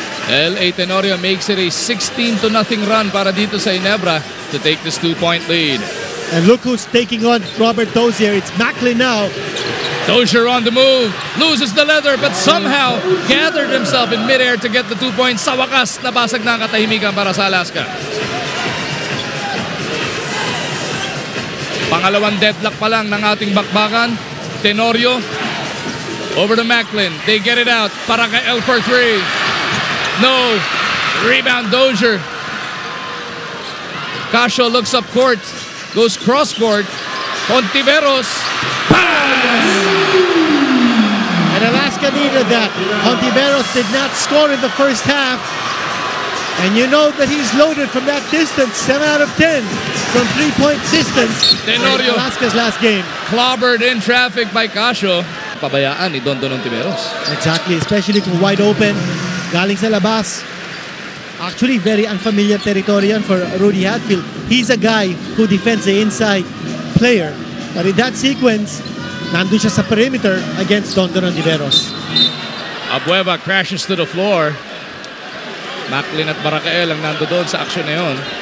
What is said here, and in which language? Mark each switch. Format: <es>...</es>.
<en>LA Tenorio makes it a 16-0 run</en> <tl>para dito sa Ginebra</tl> <en>to take this 2-point lead. And look who's taking on Robert Dozier. It's Macklin now. Dozier on the move, loses the leather but somehow gathered himself in midair to get the 2 points.</en> <tl>Sa wakas, nabasag na ang katahimikan para sa Alaska. Pangalawang deadlock pa lang ng ating bakbakan.</tl> <en>Tenorio over to Macklin. They get it out.</en> <tl>Para kay</tl> <en>L for 3. No. Rebound Dozier. Casio looks up court. Goes cross court. Contiveros. Pass! And Alaska needed that. Contiveros did not score in the first half. And you know that he's loaded from that distance. 7 out of 10 from 3-point distance. Tenorio. Alaska's last game. Clobbered in traffic by Casio.</en> <tl>Pabayaan ni Dondon Contiveros.</tl> <en>Exactly. Especially kung wide open.</en> <tl>Galing sa labas.</tl> <en>Actually, very unfamiliar territory for Rudy Hatfield. He's a guy who defends the inside player. But in that sequence,</en> <tl>nandun siya sa</tl> <en>perimeter against Dondon Contiveros. Abueva crashes to the floor.</en> <tl>Macklin at Barakael ang nando doon sa aksyon na yun.</tl>